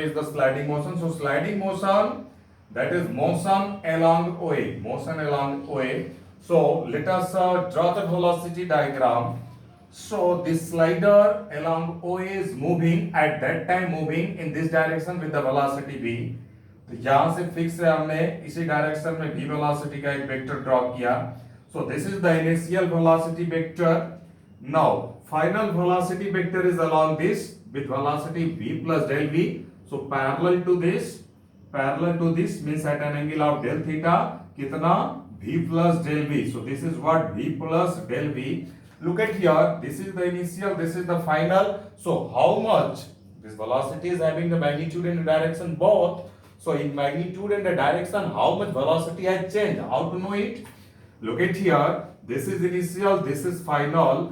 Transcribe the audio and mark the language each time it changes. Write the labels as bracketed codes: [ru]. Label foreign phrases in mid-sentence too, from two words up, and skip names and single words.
[en] So sliding motion, that is motion along OA. So let us draw the velocity diagram. So this slider along OA is moving at that time moving in this direction with the velocity v. [hi] तो यहाँ से फिक्स है हमने इसी डायरेक्शन में [en] v velocity [hi] का एक [en] vector draw [hi] किया. [en] So this is the initial velocity vector. Now final velocity vector is along this with velocity v plus del v. So parallel to this means at an angle of del theta कितना v plus del v. So this is what v plus del v. Look at here, this is the initial, this is the final. So how much this velocity is having the magnitude and the direction both. So in magnitude and the direction, how much velocity has changed? How to know it? Look at here, this is initial, this is final.